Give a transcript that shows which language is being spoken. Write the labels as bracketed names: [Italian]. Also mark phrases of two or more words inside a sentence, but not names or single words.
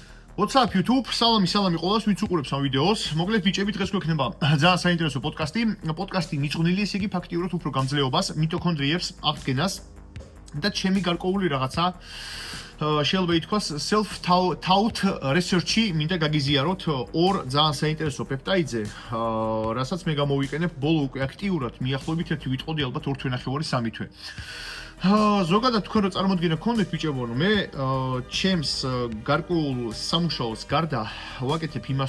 [English] What's up YouTube? [Georgian] Salami ყოველას ვინც უყურებს ამ ვიდეოს. Მოკლედ ბიჭები დღეს გვექნება ძალიან საინტერესო პოდკასტი. პოდკასტი მიწყვნილი ესე იგი ფაქტიურად უფრო გამძლეობას, მიტოქონდრიებს, აღდგენას და ჩემი გარკვეული რაღაცა შეიძლება ითქვას [English] self-taught research- [Georgian] ი მინდა გაგიზიაროთ ორ ძალიან საინტერესო პეპტაიდზე, რასაც მე გამოვიყენებ ბოლო უკვე აქტიურად, მიახლოებით ერთი ვიტყოდი ალბათ 2 თვე ნახევარი 3 თვე. ზოგადად თქვენ რო წარმოდგენა გქონდეთ ბიჭებო, რომ მე ჩემს გარკვეულ სამუშაოს გარდა ვაკეთებ იმას,